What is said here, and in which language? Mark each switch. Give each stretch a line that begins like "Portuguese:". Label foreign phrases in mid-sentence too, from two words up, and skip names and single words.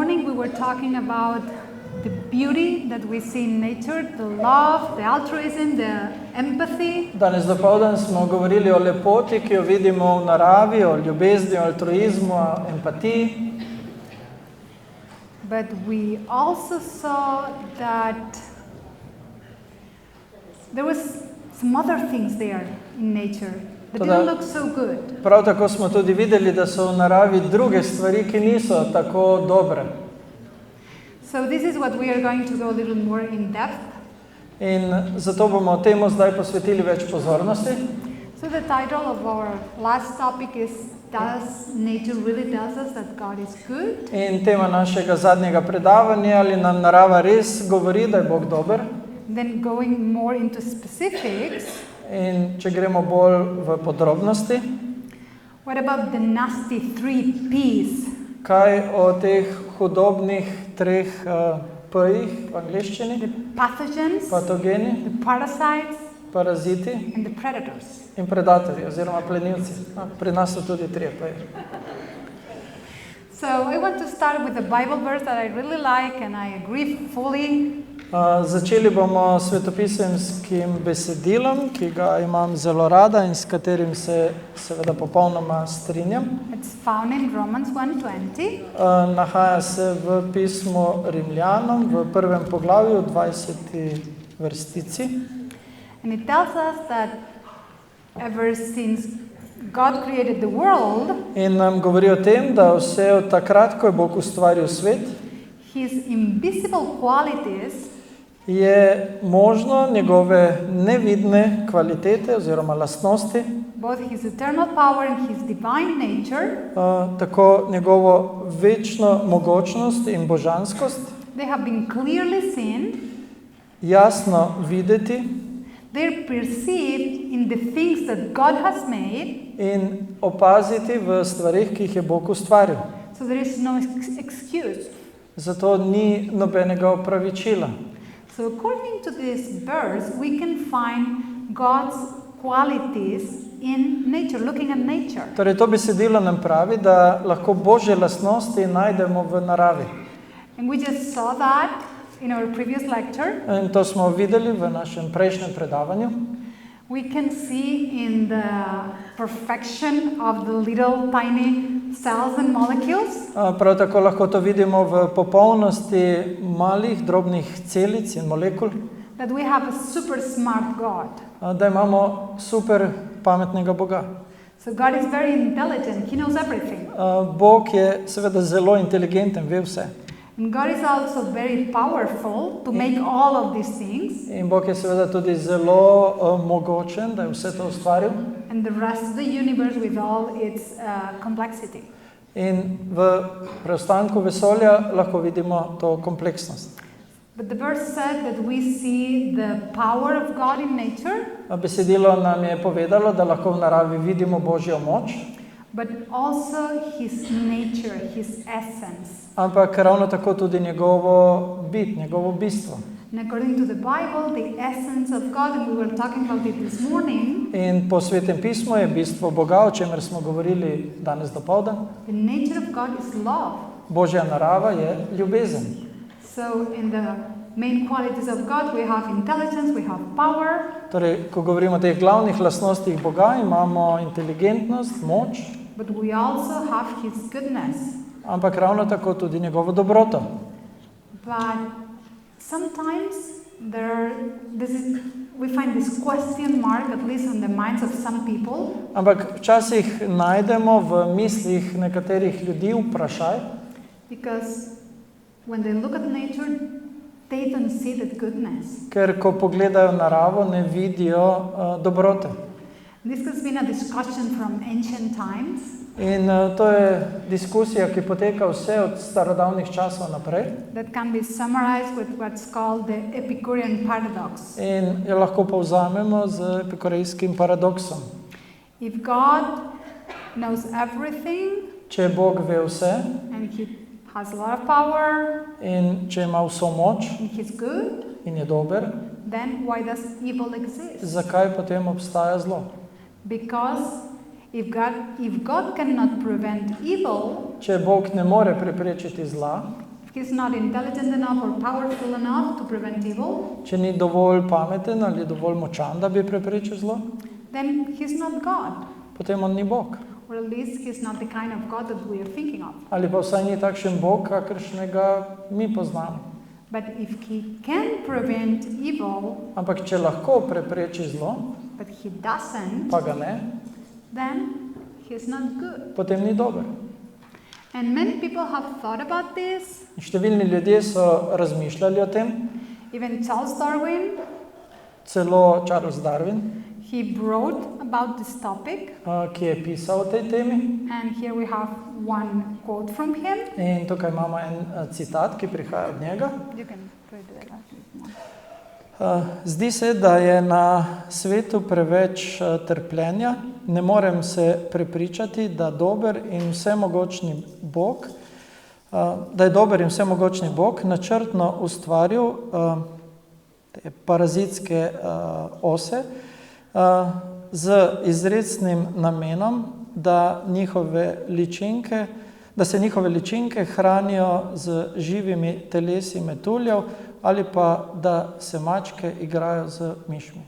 English: we were talking about the beauty that we see in nature, the love, the altruism, the empathy.
Slovenian: Danes dopoldan smo govorili o lepoti, ki jo vidimo v naravi, o ljubezni, o altruizmu, o empatiji.
English: But we also saw that there was some other things there in nature that didn't look so good.
Slovenian: Prav tako smo tudi videli, da so v naravi druge stvari, ki niso tako dobre.
English: So this is what we are going to go a little more in depth.
Slovenian: In zato bomo temu zdaj posvetili več pozornosti.
English: So the title of our last topic is Does nature really tell us that God is good?
Slovenian: In tema našega zadnjega predavanja, ali nam narava res govori, da je Bog dober.
English: Then going more into specifics.
Slovenian: In če gremo bolj v podrobnosti.
English: What about the nasty 3 P's?
Slovenian: Kaj o teh hudobnih 3 P-jih v angleščini?
English: The pathogens,
Slovenian: Patogeni,
English: the parasites,
Slovenian: paraziti
English: and the predators.
Slovenian: In predatorji oziroma plenilci. Pri nas so tudi 3 P-ji.
English: So I want to start with a Bible verse that I really like and I agree fully.
Slovenian: Začeli bomo s svetopisemskim besedilom, ki ga imam zelo rada in s katerim se seveda popolnoma strinjam.
English: It's found in Romans 1:20.
Slovenian: Nahaja se v pismu Rimljanom v 1. poglavju 20. vrstici.
English: And it tells us that ever since God created the world,
Slovenian: in nam govori o tem, da vse od takrat, ko je Bog ustvaril svet,
English: his invisible qualities
Slovenian: je možno njegove nevidne kvalitete oziroma lastnosti,
English: both his eternal power and his divine nature,
Slovenian: tako njegovo večno mogočnost in božanskost,
English: they have been clearly seen,
Slovenian: jasno videti,
English: they're perceived in the things that God has made,
Slovenian: in opaziti v stvarih, ki jih je Bog ustvaril.
English: so there is no excuse.
Slovenian: Zato ni nobenega opravičila.
English: So according to this verse, we can find God's qualities in nature, looking at nature.
Slovenian: Torej, to besedilo nam pravi, da lahko Božje lastnosti najdemo v naravi.
English: And we just saw that in our previous lecture.
Slovenian: In to smo videli v našem prejšnjem predavanju.
English: We can see in the perfection of the little tiny cells and molecules.
Slovenian: Prav tako lahko to vidimo v popolnosti malih, drobnih celic in molekul.
English: That we have a super smart God.
Slovenian: Da imamo super pametnega Boga.
English: So God is very intelligent, he knows everything.
Slovenian: Bog je seveda zelo inteligenten, ve vse.
English: And God is also very powerful to make all of these things.
Slovenian: In Bog je seveda tudi zelo mogočen, da je vse to ustvaril.
English: And the rest of the universe with all its complexity.
Slovenian: In v preostanku vesolja lahko vidimo to kompleksnost.
English: But the verse said that we see the power of God in nature.
Slovenian: Besedilo nam je povedalo, da lahko v naravi vidimo Božjo moč.
English: But also his nature, his essence.
Slovenian: Ampak ravno tako tudi njegovo bit, njegovo bistvo.
English: And according to the Bible, the essence of God, and we were talking about it this morning.
Slovenian: In po Svetem pismu je bistvo Boga, o čemer smo govorili danes dopoldan.
English: The nature of God is love.
Slovenian: Božja narava je ljubezen.
English: So in the main qualities of God we have intelligence, we have power.
Slovenian: Torej, ko govorimo o teh glavnih lastnostih Boga, imamo inteligentnost, moč.
English: But we also have his goodness.
Slovenian: Ampak ravno tako tudi njegovo dobroto.
English: But sometimes we find this question mark, at least on the minds of some people.
Slovenian: Ampak včasih najdemo v mislih nekaterih ljudi vprašaj.
English: Because when they look at nature, they don't see that goodness.
Slovenian: Ker ko pogledajo naravo, ne vidijo dobrote.
English: This has been a discussion from ancient times.
Slovenian: In to je diskusija, ki poteka vse od starodavnih časov naprej.
English: That can be summarized with what's called the Epicurean paradox.
Slovenian: In jo lahko povzamemo z epikurejskim paradoksom.
English: If God knows everything,
Slovenian: če Bog ve vse,
English: and he has a lot of power,
Slovenian: in če ima vso moč,
English: and he's good,
Slovenian: in je dober,
English: then why does evil exist?
Slovenian: zakaj potem obstaja zlo?
English: Because if God cannot prevent evil,
Slovenian: Če Bog ne more preprečiti zla,
English: if if he's not intelligent enough or powerful enough to prevent evil,
Slovenian: če ni dovolj pameten ali dovolj močan, da bi preprečil zlo,
English: then he's not God.
Slovenian: potem on ni Bog.
English: Or at least he's not the kind of God that we are thinking of.
Slovenian: Ali pa vsaj ni takšen Bog, kakršnega mi poznamo.
English: But if he can prevent evil,
Slovenian: Ampak če lahko prepreči zlo,
English: but he doesn't,
Slovenian: pa ga ne,
English: then he's not good.
Slovenian: potem ni dober.
English: And many people have thought about this.
Slovenian: Številni ljudje so razmišljali o tem,
English: Even Charles Darwin,
Slovenian: celo Charles Darwin,
English: he wrote about this topic.
Slovenian: ki je pisal o tej temi.
English: And here we have one quote from him.
Slovenian: In tukaj imamo en citat, ki prihaja od njega.
English: You can read it out.
Slovenian: Zdi se, da je na svetu preveč trpljenja. Ne morem se prepričati, da dober in vsemogočni Bog, da je dober in vsemogočni Bog načrtno ustvaril te parazitske ose z izrecnim namenom, da se njihove ličinke hranijo z živimi telesi metuljev ali pa da se mačke igrajo z mišmi.